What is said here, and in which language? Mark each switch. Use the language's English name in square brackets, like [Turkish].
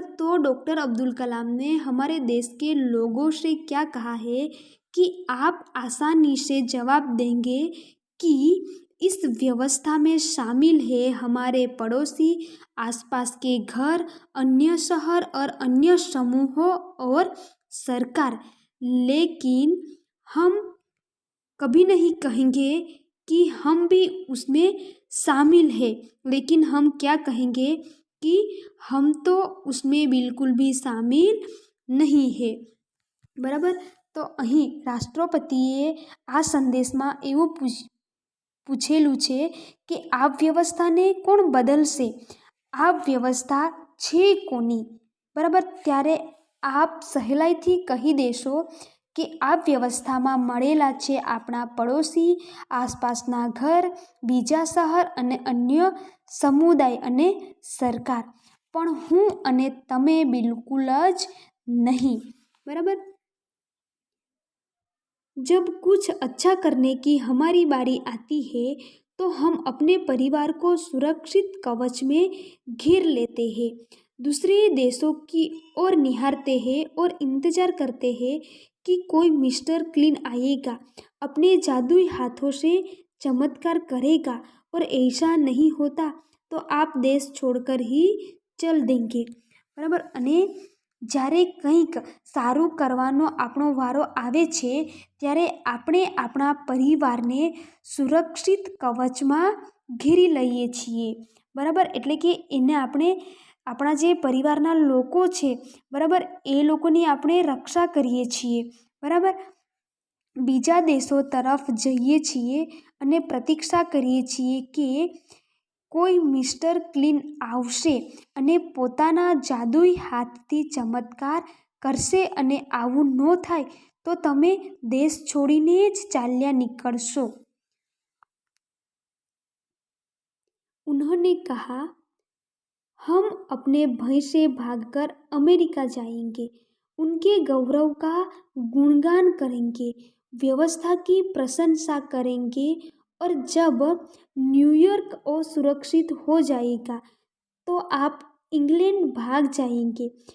[Hindi] तो डॉक्टर अब्दुल कलाम ने हमारे देश के लोगों से क्या कहा है कि आप आसानी से जवाब देंगे कि इस व्यवस्था में शामिल है हमारे पड़ोसी, आसपास के घर, अन्य शहर और अन्य समूहों और सरकार, लेकिन हम कभी नहीं कहेंगे कि हम भी उसमें शामिल है. लेकिन हम क्या कहेंगे कि हम तो उसमें बिल्कुल भी शामिल नहीं है, बराबर. [Gujarati] તો અહીં રાષ્ટ્રપતિએ આ સંદેશમાં એવું પૂછેલું છે કે આ વ્યવસ્થાને કોણ બદલશે? આ વ્યવસ્થા છે કોની, બરાબર. ત્યારે આપ સહેલાઈથી કહી દેશો કે આ વ્યવસ્થામાં મળેલા છે આપણા પડોશી, આસપાસના ઘર, બીજા શહેર અને અન્ય સમુદાય અને સરકાર, પણ હું અને તમે બિલકુલ જ નહીં, बराबर. [Hindi] जब कुछ अच्छा करने की हमारी बारी आती है तो हम अपने परिवार को सुरक्षित कवच में घेर लेते हैं, दूसरे देशों की ओर निहारते हैं और इंतजार करते हैं कि कोई मिस्टर क्लीन आएगा, अपने जादुई हाथों से चमत्कार करेगा, और ऐसा नहीं होता तो आप देश छोड़कर ही चल देंगे, बराबर. [Gujarati] અને જ્યારે કંઈક સારું કરવાનો આપણો વારો આવે છે ત્યારે આપણે આપણા પરિવારને સુરક્ષિત કવચમાં ઘેરી લઈએ છીએ. બરાબર, એટલે કે એને આપણે આપણા જે પરિવારના લોકો છે, બરાબર, એ લોકોની આપણે રક્ષા કરીએ છીએ. બરાબર, બીજા દેશો તરફ જઈએ છીએ અને પ્રતીક્ષા કરીએ છીએ કે કોઈ મિસ્ટર ક્લીન આવશે અને પોતાના જાદુઈ હાથથી ચમત્કાર કરશે, અને આવું ન થાય તો તમે દેશ છોડીને જ ચાલ્યા નીકળશો. [Hindi] उन्होंने कहा, हम अपने भय से भागकर अमेरिका जाएंगे, उनके गौरव का गुणगान करेंगे, व्यवस्था की प्रशंसा करेंगे, और जब न्यूयॉर्क असुरक्षित हो जाएगा तो आप इंग्लैंड भाग जाएंगे.